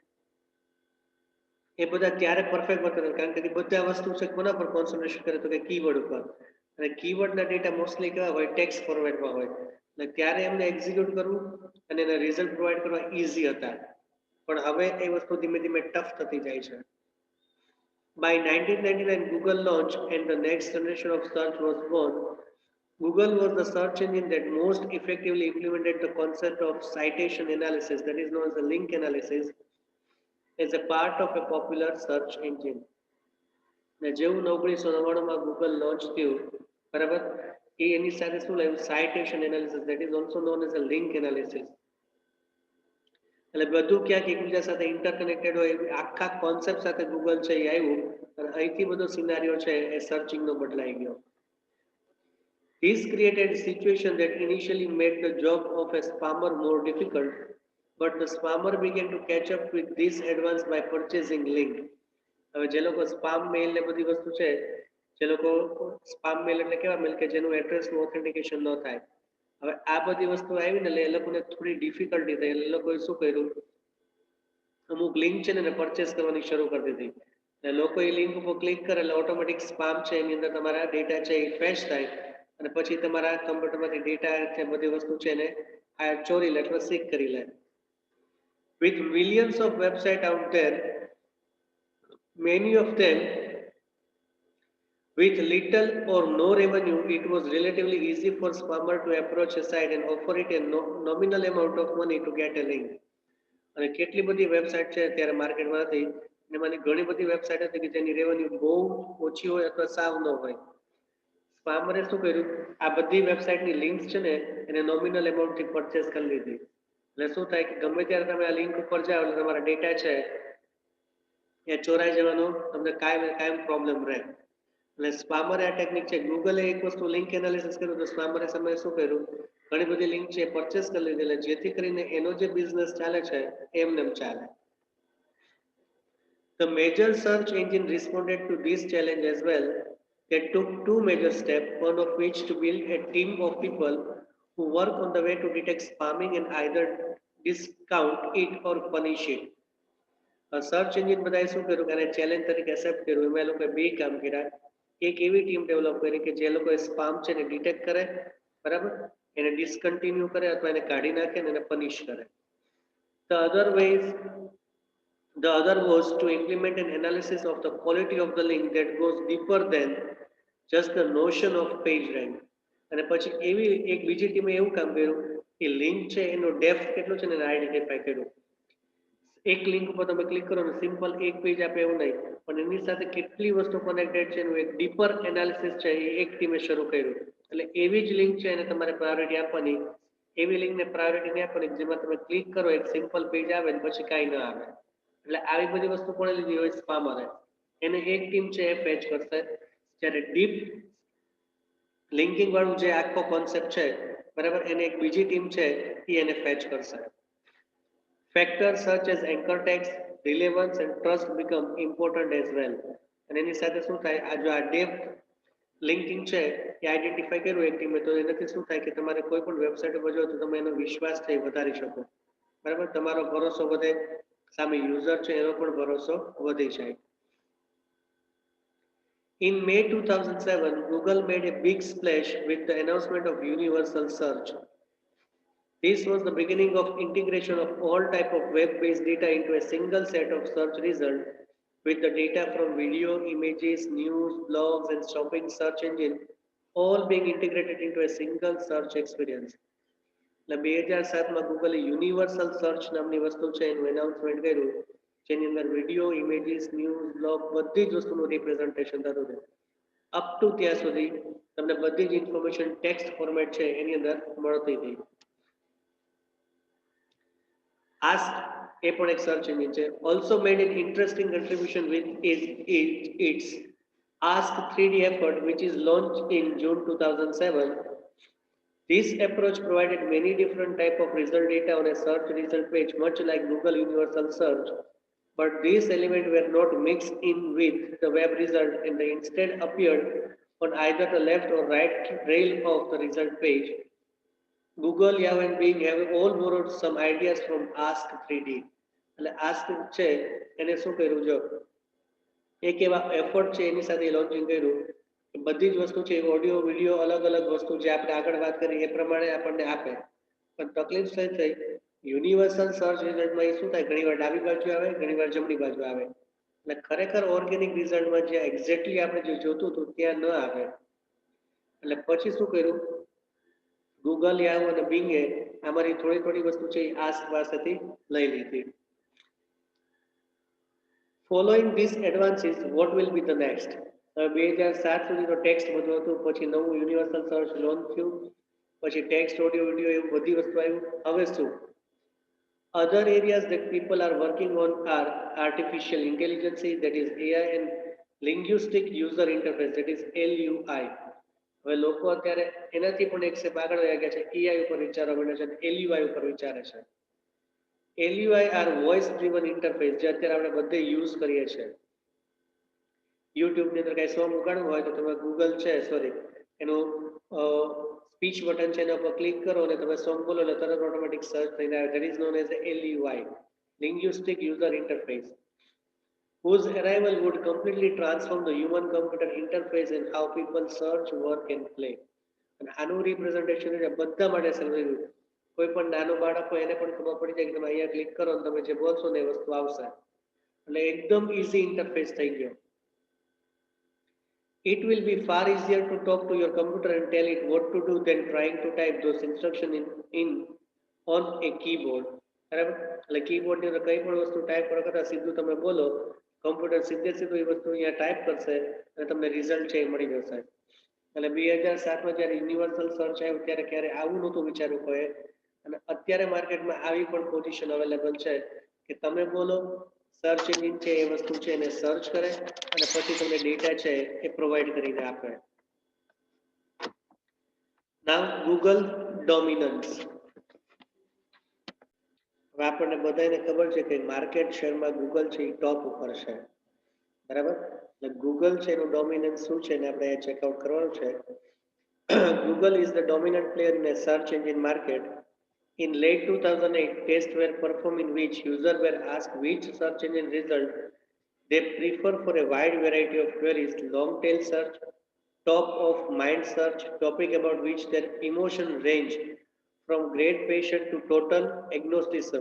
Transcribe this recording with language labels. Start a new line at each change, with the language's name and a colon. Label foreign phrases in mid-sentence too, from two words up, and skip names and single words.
Gujarati: એ બધા ત્યારે
English: perfect work
Gujarati: કરે કારણ કે બધા વસ્તુ છે કોના પર કોન્સન્ટ્રેશન કરે તો કે કીવર્ડ ઉપર અને કીવર્ડના ડેટા મોસ્ટલી કેવા હોય ટેક્સ્ટ ફોર્મેટમાં હોય એટલે ત્યારે એમને એક્ઝિક્યુટ કરવું અને એના
English: result provide
Gujarati: કરવા ઇઝી હતા પણ હવે એ વસ્તુ ધીમે ધીમે ટફ થતી જાય છે.
English: By 1999 Google launched and the next generation of search was born. Google was the search engine that most effectively implemented the concept of citation analysis, that is known as the link analysis, as a part of a popular search engine.
Gujarati: ને જેવું 1999માં ગૂગલ લોન્ચ થયું બરાબર એ એની સાથે શું લાવ્યું
English: citation analysis that is also known as a link analysis.
Gujarati: એટલે બધું ક્યાંક એકબીજા સાથે ઇન્ટરકનેક્ટેડ હોય આખા કોન્સેપ્ટ સાથે ગૂગલ છે એ આવ્યું અને અહીંથી બધો સિનારીઓ છે એ સર્ચિંગનો બદલાઈ ગયો.
English: This created a situation that initially made the job of a spammer more difficult, but the spammer began to catch up with this advance by purchasing link.
Gujarati: હવે જે લોકો
English: spam mail
Gujarati: ને બધી વસ્તુ છે જે લોકો
English: spam mail
Gujarati: એટલે કેવા મેઇલ કે જેનું એડ્રેસનું ઓથેન્ટિકેશન ન થાય હવે આ બધી વસ્તુ આવી ને એટલે એ લોકોને થોડી ડિફિકલ્ટી થઈ એટલે એ લોકોએ શું કર્યું અમુક લિંક છે ને પરચેસ કરવાની શરૂ કરી દીધી એટલે લોકો એ લિંક ઉપર ક્લિક કરે એટલે
English: automatic spam
Gujarati: છે એની અંદર તમારા ડેટા છે એ ફેચ થાય અને પછી તમારા કમ્પ્યુટરમાંથી ડેટા છે બધી વસ્તુ છે એને આ ચોરી લે અથવા સીક કરી લે.
English: With millions of websites out there, many of them with little or no revenue, it was relatively easy for spammer to approach a site and offer it a nominal amount of money to get a link.
Gujarati: અને કેટલી બધી વેબસાઇટ છે અત્યારે માર્કેટમાં હતી એમાંની ઘણી બધી વેબસાઇટ હતી કે જેની રેવન્યુ બહુ ઓછી હોય અથવા સાવ ન હોય સ્પામરે શું કર્યું આ બધી વેબસાઇટની લિંક્સ છે ને એને નોમિનલ એમાઉન્ટથી પરચેસ કરી લીધી એટલે શું થાય કે ગમે ત્યારે તમે આ લિંક ઉપર જાઓ એટલે તમારા ડેટા છે એ ચોરાઈ જવાનો તમને કાયમ પ્રોબ્લેમ રહે એટલે સ્પામરે આ ટેકનિક છે ગૂગલે એક વસ્તુ
English: link analysis
Gujarati: કર્યું તો સ્પામરે સમયે શું કર્યું ઘણી બધી લિંક છે પરચેસ કરી લીધી એટલે જેથી કરીને એનો જે બિઝનેસ ચાલે છે એમને ચાલે.
English: The major search engine responded to this challenge as well. They took two major steps, one of which to build a team of people who work on the way to detect spamming and either discount it or punish it. search engine
Gujarati: બધાએ શું કર્યું કે ચેલેન્જ તરીકે એક્સેપ્ટ કર્યું એમાં એ લોકોએ બે કામ કર્યા એક એવી ટીમ ડેવલપ કરી કે જે લોકોએ સ્પામ છે એને ડિટેક્ટ કરે બરાબર એને ડિસકન્ટિન્યુ કરે અથવા એને કાઢી નાખે અને એને પનિશ કરે.
English: The other was to implement an analysis of the quality of the link that goes deeper than just the notion of page rank.
Gujarati: અને પછી એવી એક બીજી ટીમે એવું કામ કર્યું કે લિંક છે એનો ડેપ્થ કેટલો છે ને એને આઈડેન્ટિફાઈ કર્યું. એક લિંક ઉપર તમે ક્લિક કરો ને સિમ્પલ એક પેજ આપે એવું નહીં પણ એની સાથે કેટલી વસ્તુ કનેક્ટેડ છે એનું એક
English: deeper analysis
Gujarati: છે એ એક ટીમે શરૂ કર્યું એટલે એવી જ લિંક છે એને તમારે પ્રાયોરિટી આપવાની એવી લિંકને પ્રાયોરિટી નહીં આપવાની જેમાં તમે ક્લિક કરો એક
English: simple page
Gujarati: આવે ને પછી કાંઈ ન આવે એટલે આવી બધી વસ્તુ કોણે લીધી હોય સ્પામરે એને એક ટીમ છે એ ફેચ કરશે જ્યારે
English: deep linking
Gujarati: વાળું જે આખો કોન્સેપ્ટ છે બરાબર એને એક બીજી ટીમ છે એ એને ફેચ કરશે.
English: Factors such as anchor text, relevance and trust become important as well.
Gujarati: અને એની સાથે શું થાય આ જો આ
English: depth linking
Gujarati: છે એ આઈડેન્ટિફાઈ કર્યું એક ટીમે તો એનાથી શું થાય કે તમારે કોઈ પણ વેબસાઇટ ઉપર જો તો તમે એનો વિશ્વાસ છે વધારી શકો બરાબર તમારો ભરોસો વધે સામે યુઝર છે એનો પણ ભરોસો વધી જાય.
English: In May 2007, Google made a big splash with the announcement of universal search. This was the beginning of integration of all type of web-based data into a single set of search results with the data from video, images, news, blogs and shopping search engine all being integrated into a single search experience.
Gujarati: એટલે 2007માં ગૂગલે
English: universal search
Gujarati: નામની વસ્તુ છે એનું એનાઉન્સમેન્ટ કર્યું જેની અંદર
English: video, images, news, blog
Gujarati: બધી જ વસ્તુનું રિપ્રેઝન્ટેશન થતું હતું.
English: up to
Gujarati: ત્યાં સુધી તમને બધી જ
English: information text format
Gujarati: છે એની અંદર મળતી હતી. આસ્ક એ પણ એક
English: search engine
Gujarati: છે.
English: also made an interesting contribution with its Ask 3D effort, which is launched in June 2007. This approach provided many different type of result data on a search result page, much like Google Universal Search. But these elements were not mixed in with the web result and they instead appeared on either the left or right rail of the result page. Google, Yahoo and Bing have all borrowed some ideas from Ask 3D.
Gujarati: એટલે Ask છે એને શું કર્યું જો એક એવા એફર્ટ છે એની સાથે લોન્ચિંગ કર્યું કે બધી જ વસ્તુ છે ઓડિયો વિડીયો અલગ અલગ વસ્તુ જે આપણે આગળ વાત કરી એ પ્રમાણે આપણને આપે. પણ તકલીફ શું થઈ યુનિવર્સલ સર્ચ રિઝલ્ટમાં એ શું થાય ઘણીવાર ડાબી બાજુ આવે ઘણીવાર જમણી બાજુ આવે એટલે ખરેખર ઓર્ગેનિક રિઝલ્ટમાં જે એક્ઝેક્ટલી આપણે જે જોતું હતું ત્યાં ન આવે. એટલે પછી શું કર્યું ગૂગલ યાહુ અને બિંગે આમાંની થોડી થોડી વસ્તુ છે આસ્ક પાસેથી લઈ લીધી.
English: Following these advances, what will be the next?
Gujarati: 2007 સુધીનો ટેક્સ્ટ બધું હતું, પછી નવું
English: universal search
Gujarati: લોન્ચ થયું, પછી
English: text audio video
Gujarati: એવું બધી વસ્તુ આવ્યું. હવે શું?
English: Other areas that people are working on are artificial intelligence, that is AI, and linguistic user interface, that is LUI.
Gujarati: હવે લોકો અત્યારે એનાથી પણ એક સ્ટેપ આગળ વયા ગયા છે, એઆઈ ઉપર વિચારવા માંડ્યા છે અને એલયુઆઈ ઉપર વિચારે છે.
English: LUI are voice driven interface
Gujarati: જે અત્યારે આપણે બધે યુઝ કરીએ છીએ. યુટ્યુબની અંદર કાંઈ સોંગ ઉગાડવું હોય તો તમે ગૂગલ છે એનું
English: speech button
Gujarati: છે એના ઉપર ક્લિક કરો અને તમે સોંગ બોલો એટલે તરત
English: automatic search
Gujarati: થઈને આવે.
English: that is known as LUI, linguistic user interface, whose arrival would completely transform the human computer interface and how people search, work and play.
Gujarati: અને આનું રિપ્રેઝન્ટેશન બધા માટે સમજાયું. કોઈ પણ નાનું બાળક હોય એને પણ ખબર પડી જાય કે તમે અહીંયા ક્લિક કરો અને તમે જે બોલશો ને એ વસ્તુ આવશે. એટલે એકદમ
English: easy interface
Gujarati: થઈ ગયો.
English: It will be far easier to talk to your computer and tell it what to do than trying to type those instructions in on a keyboard.
Gujarati: બરાબર એટલે કીબોર્ડની અંદર કઈ પણ વસ્તુ ટાઈપ કરવા કરતા સીધું તમે બોલો કમ્પ્યુટર સીધે સીધું એ વસ્તુ અહીંયા ટાઈપ કરશે અને તમને રિઝલ્ટ છે એ મળી જશે. એટલે 2007માં જ્યારે
English: universal search
Gujarati: આવ્યું ત્યારે ક્યારે આવું નહોતું વિચાર્યું કોઈ અને અત્યારે માર્કેટમાં આવી પણ પોઝિશન અવેલેબલ છે કે તમે બોલો
English: search engine
Gujarati: છે એ વસ્તુ છે એને સર્ચ કરે અને પછી તમને ડેટા છે એ પ્રોવાઈડ કરીને આપે.
English: now Google dominance.
Gujarati: હવે આપણને બધાને ખબર છે કે માર્કેટ શેરમાં ગૂગલ છે એ ટોપ ઉપર છે. બરાબર એટલે ગૂગલ છે એનું ડોમિનન્સ શું છે ને આપણે ચેકઆઉટ કરવાનું છે.
English: Google is the dominant player in a search engine market. In late 2008, tests were performed in which users were asked which search engine result they prefer for a wide variety of queries, long tail search, top of mind search, topic about which their emotion range from great passion to total agnosticism.